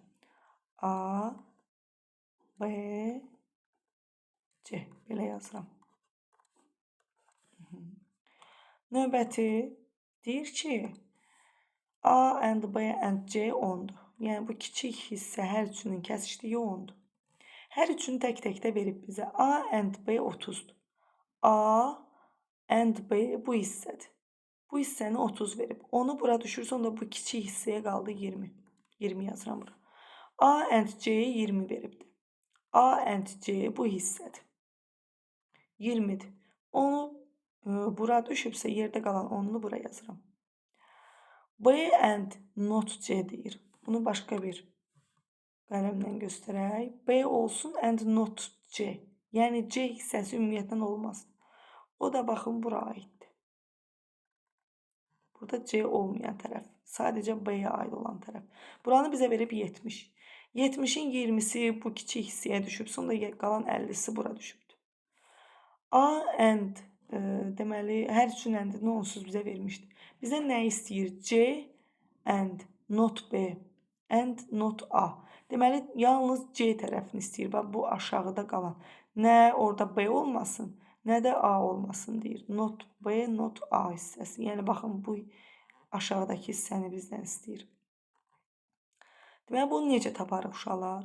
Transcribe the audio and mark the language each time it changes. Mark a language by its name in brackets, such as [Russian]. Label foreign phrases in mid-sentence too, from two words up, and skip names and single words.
[Azerbaijani] A, B, C. Belə yazıram. Növbəti deyir ki, [English] A and B and C [Azerbaijani] 10'dur. Yəni bu kiçik hissə hər üçünün kəsişdiyi 10'dur. Hər üçünü tək-təkdə verib bizə. [English] A and B [Azerbaijani] 30'dur. [English] A and B [Azerbaijani] bu hissədir. Bu hissəni 30 verib. Onu bura düşürsə, onda bu kiçik hissəyə qaldı 20. 20 yazıram bura. [English] A and C- [Azerbaijani] yə 20 veribdir. [English] A and C [Azerbaijani] bu hissədir. 20'dir. Onu bura düşübsə, yerdə qalan 10'unu bura yazıram. [English] B and not C [Azerbaijani] deyir. Bunu başqa bir qələmlə göstərək. B olsun [English] and not C. [Azerbaijani] Yəni C hissəsi ümumiyyətlə olmasın. O da baxın bura aiddir. Burada C olmayan tərəf. Sadəcə B-yə aid olan tərəf. Buranı bizə verib 70. 70'in 20'si bu kiçik hissəyə düşüb. Sonra qalan 50'si bura düşübdür. [English] A and [Azerbaijani] deməli hər üçün əndini onsuz bizə vermişdir. Bizə nə istəyir? [English] C and not B and not A. [Azerbaijani] Deməli, yalnız C tərəfini istəyir. Bax, bu aşağıda qalan. Nə orada B olmasın, nə də A olmasın deyir. [English] Not B, not A hissəsi. [Azerbaijani] Yəni, baxın, bu aşağıdakı hissəni bizdən istəyir. Deməli, bunu necə taparıq uşaqlar?